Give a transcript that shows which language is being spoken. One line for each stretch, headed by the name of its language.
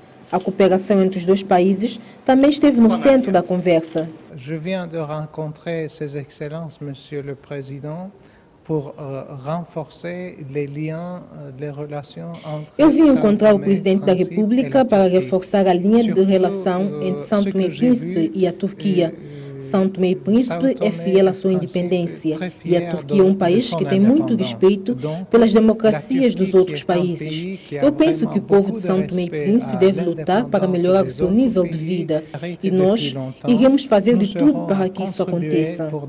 Portuguese: A cooperação entre os dois países também esteve no centro da conversa.
French: Je viens de rencontrer Ses Excellences, Monsieur le Président, pour renforcer les liens, les relations entre.
Portuguese: Eu vim encontrar o Presidente da República para reforçar a linha de relação entre São Tomé e Príncipe e a Turquia. São Tomé e Príncipe é fiel à sua independência e a Turquia é um país que tem muito respeito pelas democracias dos outros países. Eu penso que o povo de São Tomé e Príncipe deve lutar para melhorar o seu nível de vida e nós iremos fazer de tudo para que isso aconteça.